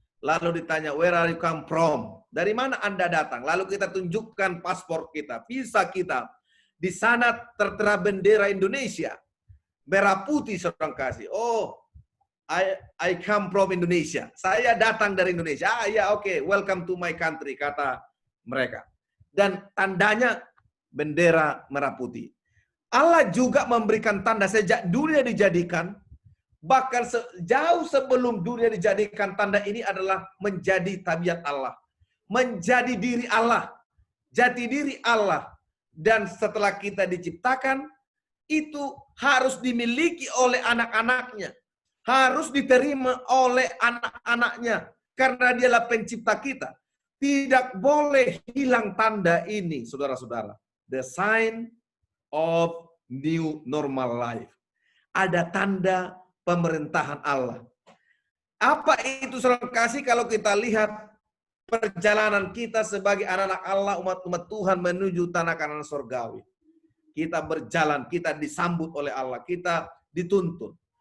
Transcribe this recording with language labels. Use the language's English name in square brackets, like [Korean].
[Indonesian] Lalu ditanya, [English] where are you come from? [Indonesian] Dari mana Anda datang? Lalu kita tunjukkan paspor kita, visa kita. Di sana tertera bendera Indonesia. Merah putih seorang kasih. [English] Oh, I come from Indonesia. [Indonesian] Saya datang dari Indonesia. Ah ya, oke, [English] welcome to my country, [Indonesian] kata mereka. Dan tandanya bendera merah putih. Allah juga memberikan tanda sejak dunia dijadikan. Bahkan jauh sebelum dunia dijadikan, tanda ini adalah menjadi tabiat Allah. Menjadi diri Allah. Jati diri Allah. Dan setelah kita diciptakan, itu harus dimiliki oleh anak-anaknya. Harus diterima oleh anak-anaknya. Karena dialah pencipta kita. Tidak boleh hilang tanda ini, saudara-saudara. [English] The sign of new normal life. [Indonesian] Ada tanda pemerintahan Allah. Apa itu saudara kasih kalau kita lihat perjalanan kita sebagai anak-anak Allah, umat-umat Tuhan menuju tanah Kanaan surgawi. Kita berjalan, kita disambut oleh Allah, kita dituntun.